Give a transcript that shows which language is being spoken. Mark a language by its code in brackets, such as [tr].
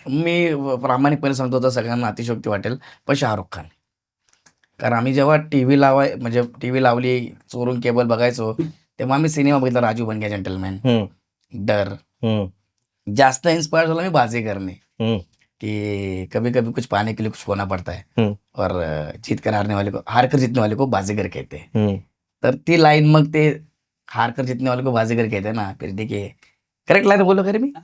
[mr] मी प्रामाणिकपणे सांगतो तर सगळ्यांना अतिशयोक्ती वाटेल, पण शाहरुख खान. कारण आम्ही जेव्हा टीव्ही म्हणजे टीव्ही लावली, चोरून केबल बघायचो, तेव्हा आम्ही सिनेमा बघितला राजू बन गया जेंटलमॅन, हं, डर. हं, जास्त इन्स्पायर झालो मी बाजीगरने, हं, [hi] की कभी कभी कुछ पाने के लिए कुछ खोना पडता है हं, और जीत कर हार कर जीतने वाले को बाजीगर कहते हैं. हं, [mr] तर ती लाईन मग ते [hi] हार कर जीतने वाले को बाजीगर कहते हैं ना, फिर [mr] ठीक आहे. करेक्ट लाईन बोललो खरे मी?